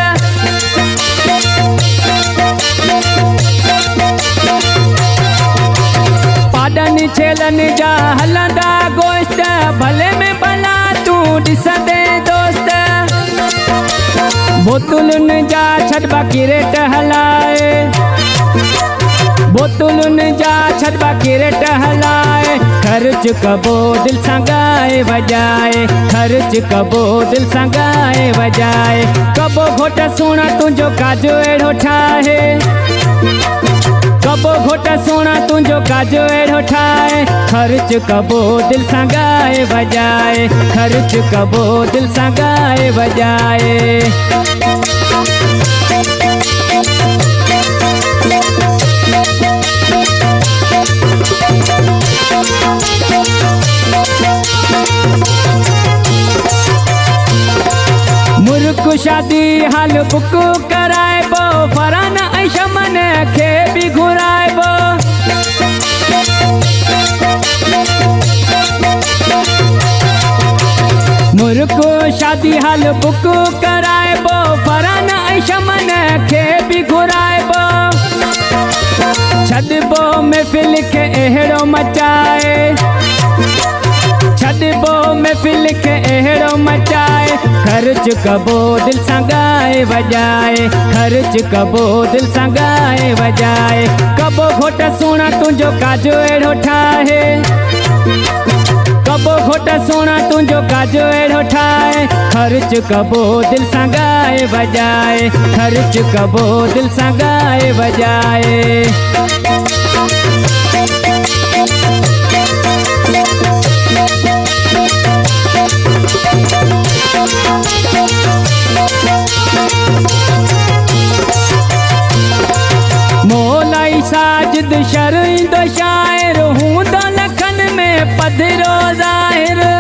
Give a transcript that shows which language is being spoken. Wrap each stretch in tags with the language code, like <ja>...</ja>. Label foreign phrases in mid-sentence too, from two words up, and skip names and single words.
<sd>पाडन छेलन जा हलंदा गोश्त, भले में भला तू ॾिसंदे दोस्त। बोतुलन जा छॾबा किरेट हलाए, बोतुलन जा छॾबा किरेट हलाए। खर्च कबो दिल सा गाए बजाए, खर्च कबो दिल सा गाए बजाए। कबो घोट सुना तुझो काजो एड़ो ठाहे, कबो घोट सुना तुझो काजो एड़ो ठाहे। खर्च कबो दिल सा गाए बजाए, खर्च कबो दिल सा गाए बजाए। मुर्ख शादी</sd> <en>hall book</en> <sd>कराइबो, फरान ऐं शमन खे भी घुराइबो। मुर्ख शादी</sd> <en>hall book</en> <sd>कराइबो, फरान ऐं शमन खे भी घुराइबो। छॾबो महफ़िल खे अहिड़ो मचाए, छॾबो महफ़िल खे अहिड़ो मचाए। खर्च कबो दिल सा गाए बजाए, खर्च कबो दिल सा गाए बजाए। कबो घोट सुना तुझो काजो एड़ो ठाहे, कबो घोट सुना तुझो काजो एड़ो ठाहे। खर्च कबो दिल सा गाए बजाए, खर्च कबो दिल सा गाए बजाए। मोलाई साजिद शर्इंदो शाइर, हूंदो लखन में पधरो ज़ाहिर।</sd>